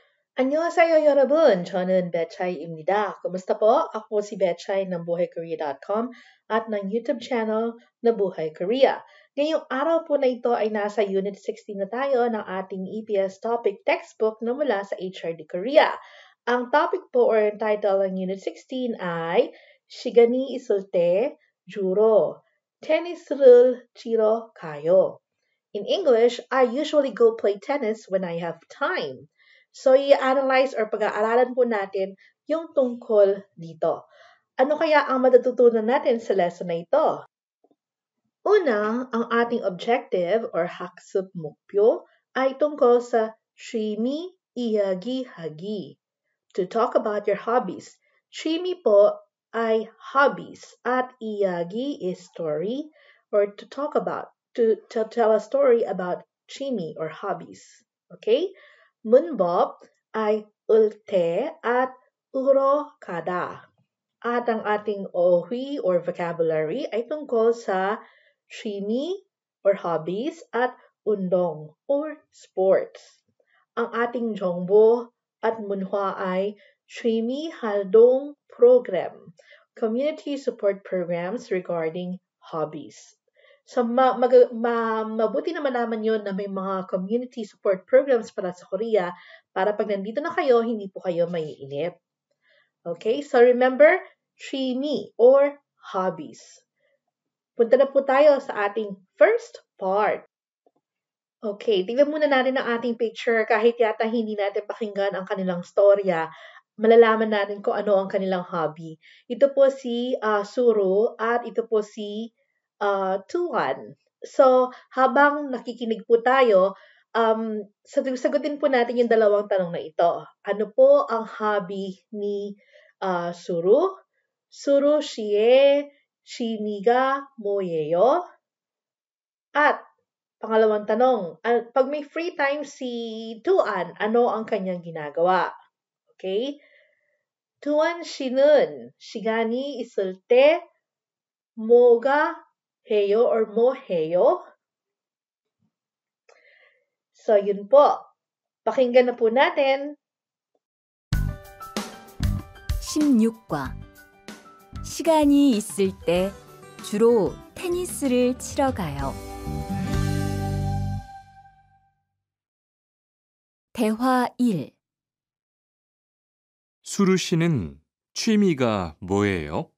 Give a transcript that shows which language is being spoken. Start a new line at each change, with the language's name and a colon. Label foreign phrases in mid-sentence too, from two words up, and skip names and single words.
Korean: 안녕하세요 여러분. 저는 Betchy입니다.
Filipino: Kumusta po? Ako si Betchy ng buhaykorea.com at ng YouTube channel na Buhay Korea. Ngayong araw po na ito ay nasa Unit 16 na tayo ng ating
English: EPS topic textbook
Filipino: na mula sa HRD Korea. Ang topic po or title ng Unit 16 ay
Korean: 시간이 있을 때 주로 테니스를 치러 가요.
English: In English, I usually go play tennis when I have time.
Filipino: So, i-analyze or pag-aaralan po natin yung tungkol dito. Ano kaya ang matututunan natin sa lesson na ito? Una, ang ating objective or
Korean: 학습 목표
Filipino: ay tungkol sa
Korean: 취미 이야기하기.
English: To talk about your hobbies. 취미
Filipino: po ay
English: hobbies at 이야기 is story or to talk about, to tell a story about 취미 or hobbies. Okay?
Filipino: 문법 ay ulte at urokada. At ang ating ohi or vocabulary ay tungkol sa 취미 or hobbies at undong or sports. Ang ating 정보 at 문화 ay
Korean: 취미 활동
English: program, community support programs regarding hobbies.
Filipino: So, mabuti naman naman yun na may mga
English: community support programs
Filipino: para sa Korea para pag nandito na kayo, hindi po kayo maiinip.
English: Okay, so remember, 취미 or hobbies.
Filipino: Punta na po tayo sa ating
English: first part.
Filipino: Okay, tingnan muna natin ang ating picture. Kahit yata hindi natin pakinggan ang kanilang storya, malalaman natin kung ano ang kanilang hobby. Ito po si Suru at ito po si Tuan. So, habang nakikinig po tayo, sagutin po natin yung dalawang tanong na ito. Ano po ang hobby ni Suru?
Korean: Suru 씨의 취미가 뭐예요?
Filipino: At pangalawang tanong, pag may
English: free time
Filipino: si Tuan, ano ang kanyang ginagawa?
Korean: Okay? Tuan 씨는 시간이 있을 때 뭐가 해요 or 뭐 해요?
Filipino: So, yun po. Pakinggan na po natin.
Korean: 16과 시간이 있을 때 주로 테니스를 치러 가요. 대화 1. 수루 씨는 취미가 뭐예요?